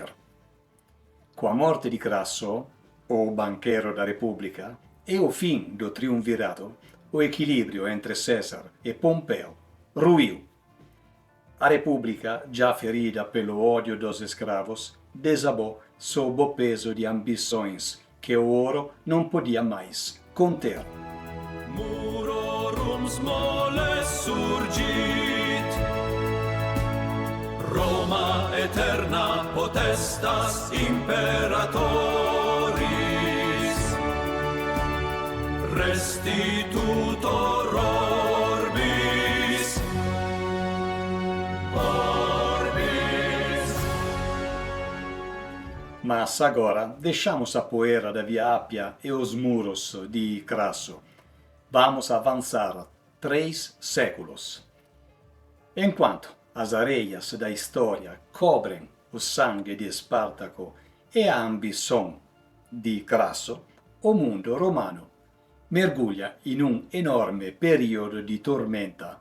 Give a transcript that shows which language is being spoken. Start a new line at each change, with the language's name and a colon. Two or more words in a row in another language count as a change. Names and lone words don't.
Portuguese: Com a morte de Crasso, o banqueiro da República, e o fim do triunvirato, o equilíbrio entre César e Pompeu ruiu. A República, já ferida pelo ódio dos escravos, desabou sob o peso de ambições que o ouro não podia mais conter.
Latin: Murorum smole surgit, Roma eterna potestas imperatoris, restitutor orbis, orbis.
Portuguese: Mas agora deixamos a poeira da Via Appia e os muros de Crasso. Vamos avançar 3 séculos. Enquanto as areias da história cobrem o sangue de Espartaco e a ambição de Crasso, o mundo romano mergulha in un enorme período de tormenta.